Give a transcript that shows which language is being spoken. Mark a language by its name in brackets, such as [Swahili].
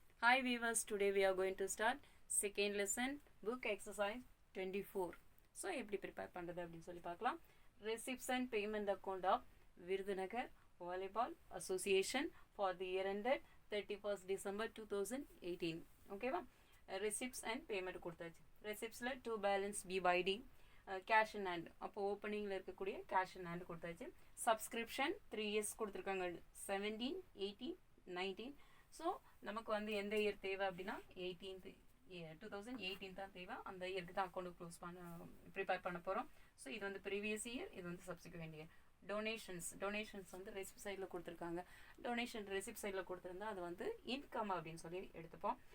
[English] Hi viewers, today we are going to start second lesson book exercise 24. [Tamil] So எப்படி prepare பண்றது அப்படினு சொல்லி பார்க்கலாம். [English] Receipts and payment account of Virudhunagar Volleyball Association for the year ended 31st December 2018. ஓகேவா? Receipts and payment கொடுத்தாச்சு. Receiptsல to balance B by D, cash in hand. [Tamil] அப்போ ஓப்பனிங்ல இருக்கக்கூடிய cash in hand கொடுத்தாச்சு. [English] Subscription 3 years கொடுத்திருக்காங்க. 17, 18, 19. [Tamil] ஸோ நமக்கு வந்து எந்த year தேவை அப்படின்னா 2018 தான் தேவை. அந்த இயருக்கு தான் அக்கௌண்ட் க்ளோஸ் ப்ரிப்பேர் பண்ண போகிறோம். ஸோ இது வந்து ப்ரீவியஸ் இயர், இது வந்து சப்சிக்வெண்ட் இயர். டொனேஷன்ஸ் வந்து ரெசிப்ட் சைடில் கொடுத்துருக்காங்க. டொனேஷன் ரெசிப்ட் சைடில் கொடுத்துருந்தா அது வந்து இன்கம் அப்படின்னு சொல்லி எடுத்துப்போம்.